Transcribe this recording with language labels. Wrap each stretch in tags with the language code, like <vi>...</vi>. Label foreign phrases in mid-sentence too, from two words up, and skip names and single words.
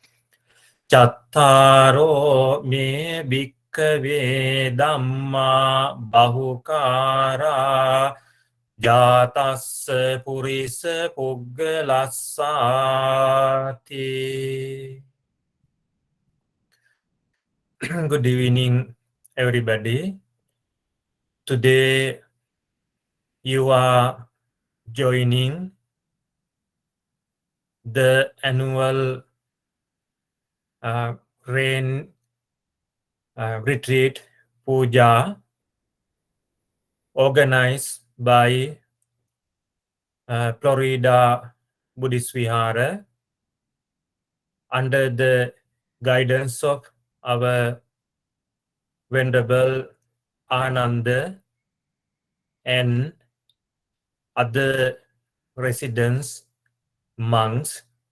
<pi>Cattaro me bhikkhave dhamma bahukara jatassa purisa puggalassati.</pi> <en>Good evening, everybody. Today you are joining the annual rain retreat puja organized by Florida Buddhist Vihara under the guidance of our Venerable Ananda and other residents, monks.</en>